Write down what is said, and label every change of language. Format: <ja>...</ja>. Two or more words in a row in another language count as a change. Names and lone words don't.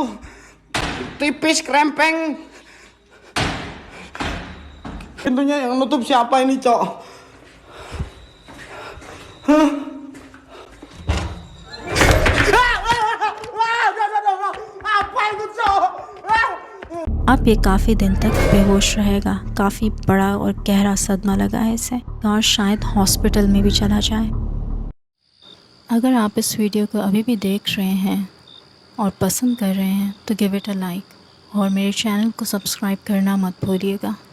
<id>Tipis, krempeng. Pintunya yang nutup siapa ini, Cok? Apa itu, Cok?</id> <hi>अब ये काफ़ी दिन तक बेहोश रहेगा। काफ़ी बड़ा और गहरा सदमा लगा है इसे और शायद हॉस्पिटल में भी चला जाए। अगर आप इस वीडियो को अभी भी देख रहे हैं और पसंद कर रहे हैं तो</hi> <en>give it a like</en> <hi>और मेरे चैनल को सब्सक्राइब करना मत भूलिएगा।</hi>